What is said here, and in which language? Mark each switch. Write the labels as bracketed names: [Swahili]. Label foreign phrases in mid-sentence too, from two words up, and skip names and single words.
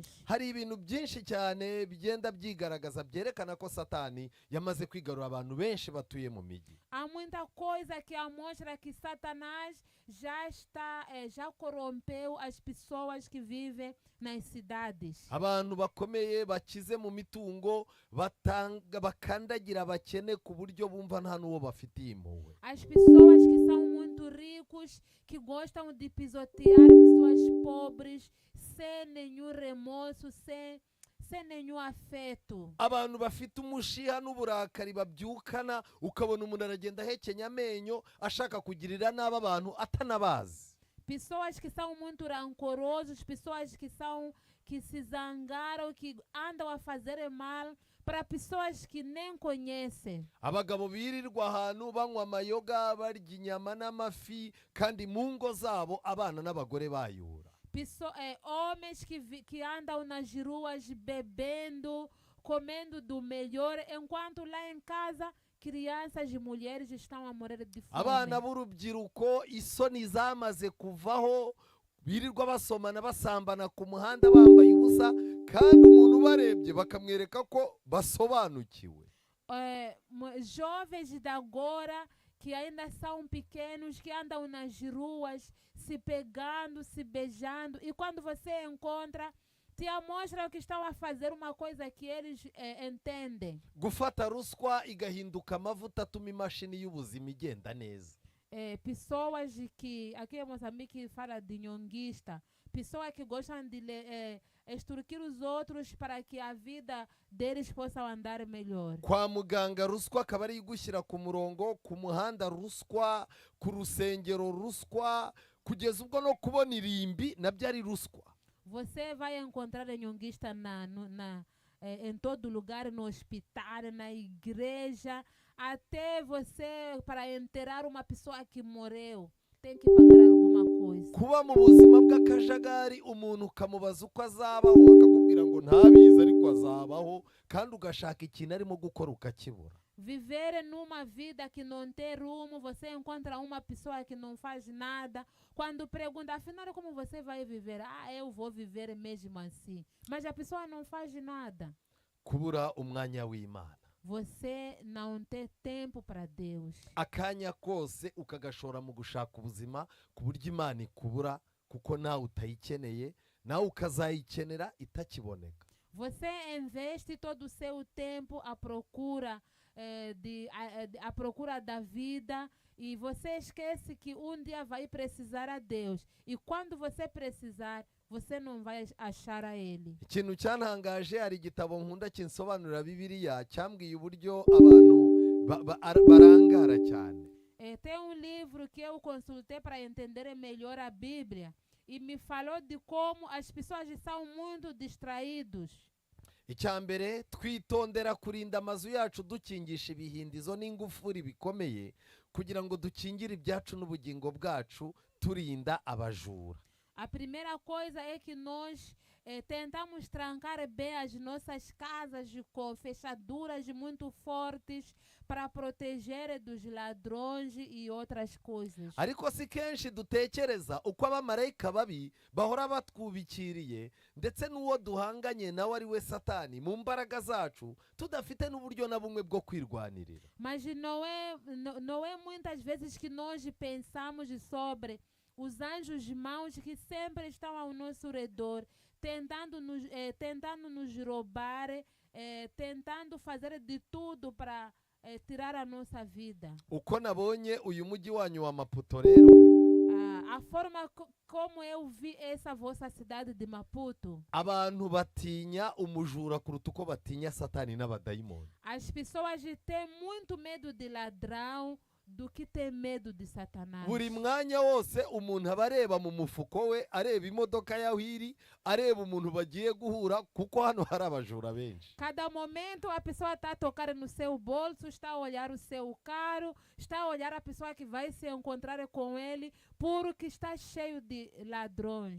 [Kinyarwanda] Hari ibintu byinshi cyane bigenda byigaragaza byerekana ko Satani yamaze kwigarura abantu benshi batuye mu miji. [Portuguese] Há muita coisa que mostra que Satanás já corrompeu as pessoas que vivem nas cidades. [Kinyarwanda] Abantu bakomeye bakize mu mitungo bakandagira abakene ku buryo bumva nta n'uwo bafitiye impuhwe. [Portuguese] As pessoas que são muito ricos, que gostam de pisotear pessoas pobres, sem nenhum remorso, sem nenhum afeto. [Kinyarwanda] abantu bafite umushiha n'uburakari babyukana, ukabona umuntu aragenda ahekenya amenyo ashaka kugirira nabi abantu atanabazi. [Portuguese] Pessoas que são muito rancorosos, pessoas que se zangaram, que andam a fazer mal para pessoas que nem conhecem. [Kinyarwanda] Abagabo birirwa ahantu banywa amayoga, barya inyama n'amafi, kandi mu ngo zabo abana n'abagore bayura. [Portuguese] Homens que andam nas ruas bebendo, comendo do melhor, enquanto lá em casa crianças e mulheres estão a morrer de fome. [Kinyarwanda] Abana b'urubyiruko isoni zamaze kuvaho, birirwa basomana basambana ku muhanda bambaye ubusa, kandi umuntu ubarebye bakamwereka ko basobanukiwe. [Portuguese] Jovens de agora que ainda são pequenos, que andam nas ruas se pegando, se beijando, e quando você encontra, te mostram que estão a fazer uma coisa que eles entendem. [Kinyarwanda] Gufata ruswa igahinduka amavuta atuma imashini y'ubuzima igenda neza. [Portuguese] Pessoas que, aqui em Moçambique fala de nhonguista, pessoas que gostam de extorquir os outros para que a vida deles possa andar melhor. [Kinyarwanda] Kwa muganga ruswa akaba ari igushyira ku murongo, ku muhanda ruswa, ku rusengero ruswa, kugeza ubwo no kubona irimbi nabyo ari ruswa. [Portuguese] Você vai encontrar nhonguista em todo lugar, no hospital, na igreja, até você, para enterrar uma pessoa que morreu, tem que pagar alguma coisa. [Kinyarwanda] Kuba mu buzima bw'akajagari umuntu ukamubaza uko azabaho akakubwira ngo ntabizi ariko azabaho, kandi ugashaka ikintu arimo gukora ukakibura. [Portuguese] Viver numa vida que não tem rumo, você encontra uma pessoa que não faz nada. Quando pergunta, afinal, como você vai viver? Eu vou viver mesmo assim. Mas a pessoa não faz nada. [Kinyarwanda] Kubura umwanya w'Imana. [Portuguese] Você não tem tempo para Deus. [Kinyarwanda] Akanya kose ukagashora mu gushaka ubuzima ku buryo Imana ikubura, kuko nawe utayikeneye, nawe ukazayikenera itakiboneka. [Portuguese] Você investe todo o seu tempo à procura à procura da vida, e você esquece que um dia vai precisar a Deus, e quando você precisar, você não vai achar a Ele. [Kinyarwanda] Ikintu cyantangaje, hari igitabo nkunda kinsobanurira Bibiliya cyambwiye uburyo abantu barangara cyane. [Portuguese] Tem livro que eu consultei para entender melhor a Bíblia, e me falou de como as pessoas são muito distraídos. [Kinyarwanda] Icyambere, twitondera kurinda amazu yacu dukingisha ibihindizo n'ingufuri bikomeye, kugira ngo dukingire ibyacu n'ubugingo bwacu, turinda abajura. [Portuguese] A primeira coisa é que nós tentamos trancar bem as nossas casas com fechaduras muito fortes para proteger dos ladrões e outras coisas. [Kinyarwanda] Ariko si kenshi dutekereza uko abamarayika babi bahora batwubikiriye, ndetse n'uwo duhanganye nawe ari we Satani, mu mbaraga zacu tudafite n'uburyo na bumwe bwo kwirwanirira. [Portuguese] Mas não é muitas vezes que nós pensamos sobre os anjos maus que sempre estão ao nosso redor, tentando nos roubar, tentando fazer de tudo para tirar a nossa vida. [Kinyarwanda] Uko nabonye uyu mujyi wanyu wa Maputo rero, [Portuguese] A forma como eu vi essa vossa cidade de Maputo, [Kinyarwanda] abantu batinya umujura kuruta uko batinya Satani n'abadayimoni. [Portuguese] as pessoas têm muito medo de ladrão do que ter medo de Satanás. [Kinyarwanda] Buri mwanya wose umuntu aba areba mu mufuko we, areba imodoka yaho iri, areba umuntu bagiye guhura, kuko hano hari abajura benshi. [Portuguese] Cada momento a pessoa está a tocar no seu bolso, está a olhar o seu carro, está a olhar a pessoa que vai se encontrar com ele, porque está cheio de ladrões.